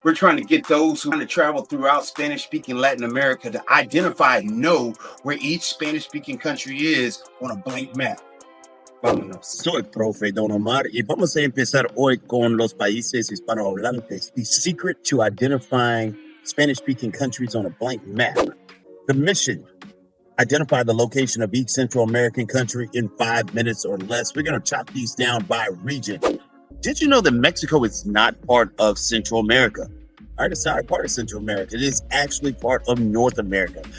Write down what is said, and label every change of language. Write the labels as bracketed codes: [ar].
[en] We're trying to get those who want to travel throughout Spanish-speaking Latin America to identify and know where each Spanish-speaking country is on a blank map. [es] Vámonos. Soy profe Don Omar y vamos a empezar hoy con los países hispanohablantes. [en] The secret to identifying Spanish-speaking countries on a blank map. The mission: identify the location of each Central American country in 5 minutes or less. We're going to chop these down by region. Did you know that Mexico is not part of Central America? All right, it's not a part of Central America. It is actually part of North America.